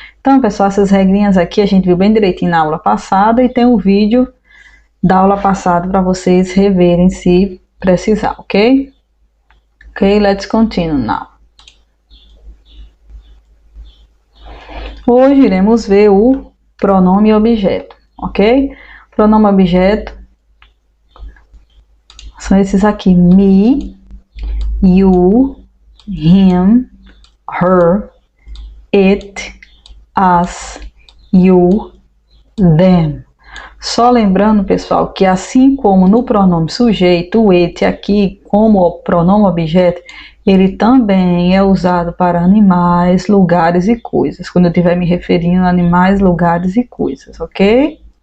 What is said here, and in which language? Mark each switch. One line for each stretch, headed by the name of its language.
Portuguese: Então, pessoal, essas regrinhas aqui a gente viu bem direitinho na aula passada e tem um vídeo da aula passada para vocês reverem se precisar, ok?
English: Ok, let's continue now.
Portuguese: Hoje iremos ver o pronome objeto, ok? Pronome objeto são esses aqui,
English: me, you, him, her, it, us, you, them.
Portuguese: Só lembrando, pessoal, que assim como no pronome sujeito, o it aqui, como o pronome objeto, ele também é usado para animais, lugares e coisas, quando eu estiver me referindo a animais, lugares e coisas, ok?